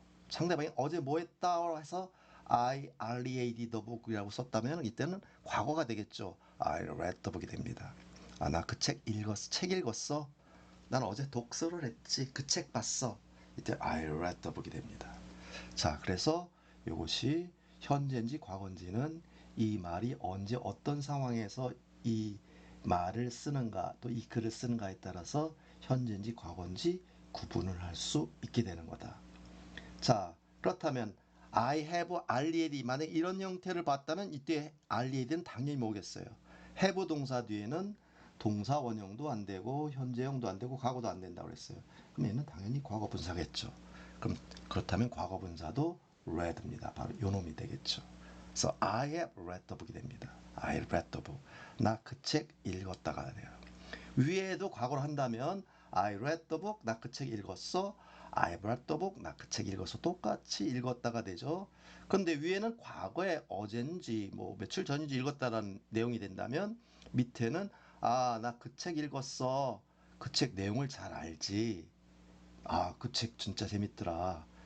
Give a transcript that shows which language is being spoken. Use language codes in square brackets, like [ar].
[ko] 상대방이 어제 뭐 했다고 해서 [en] I read the book [ko] 이라고 썼다면 이때는 과거가 되겠죠. [en] I read the book이 [ko] 됩니다. 나 그 책 읽었어. 책 읽었어. 난 어제 독서를 했지. 그 책 봤어. 이때 [en] I read the book이 [ko] 됩니다. 자, 그래서 이것이 현재인지 과거인지는 이 말이 언제 어떤 상황에서 이 말을 쓰는가 또 이 글을 쓰는가에 따라서 현재인지 과거인지 구분을 할 수 있게 되는 거다. 자, 그렇다면 I have READ 만약 이런 형태를 봤다면 이때 READ는 당연히 뭐겠어요? have 동사 뒤에는 동사 원형도 안 되고 현재형도 안 되고 과거도 안 된다고 그랬어요. 그럼 얘는 당연히 과거 분사겠죠. 그럼 그렇다면 과거 분사도 read입니다. 바로 요 놈이 되겠죠. 그래서 [en] I have read the book이 [ko] 됩니다. [en] I have read the book. [ko] 나 그 책 읽었다가 돼요. 위에도 과거로 한다면 [en] I read the book. [ko] 나 그 책 읽었어. [en] I read the book. [ko] 나 그 책 읽어서 똑같이 읽었다가 되죠. 그런데 위에는 과거에 어젠지 뭐 며칠 전인지 읽었다라는 내용이 된다면 밑에는 나 그 책 읽었어. 그 책 내용을 잘 알지. 그 책 진짜 재밌더라.